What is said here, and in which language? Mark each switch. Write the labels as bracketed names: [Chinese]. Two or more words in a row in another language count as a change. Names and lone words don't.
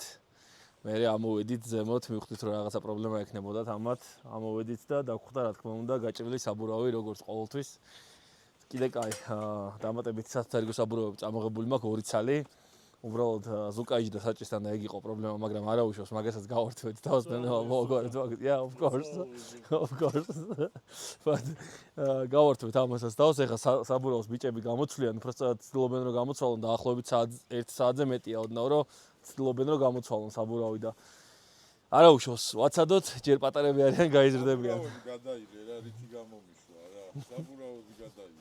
[Georgian] მე ამოვედით ზემოთ, მივხვდით რომ რაღაცა პრობლემა ექნებოდათ ამათ, ამოვედით და დაგხვდა რა თქმა უნდა გაჭრილი საბურავი როგორც ყოველთვის. კიდე კაი, დამატებით სათარგო საბურავები წამოღებული მაქვს 2 ცალი. უბრალოდ ზუკაიჯი და საჭისთან და ეგ იყო პრობლემა, მაგრამ არა უშავს, მაგასაც გავართვეთ თავს და მოვაგვარეთ მაგ. [English] Yeah, of course. [Georgian] But გავართვეთ ამასაც თავს, ეხა საბურავს ბიჭები გამოცვლიან, უბრალოდ ცდილობენ რომ გამოცვალონ და ახლობით 1 საათზე მეტია ოდნავ რომ ცდილობენ რომ გამოცვალონ საბურავი და არა უშავს, ვაცადოთ, ჯერ პატარები არიან გაიზრდებიან. გადაიღე რა, რითი გამომიშვა რა, საბურავოდი გადაიღე.